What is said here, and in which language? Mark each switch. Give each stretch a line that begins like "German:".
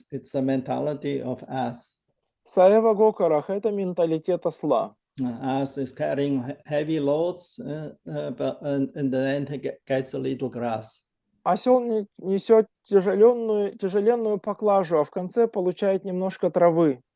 English: It's the mentality of ass.
Russian: Саева Гокарах — это менталитет осла.
English: Ass is carrying heavy loads, but in the end he gets a little grass.
Russian: Осел несет тяжеленную поклажу, а в конце получает немножко травы.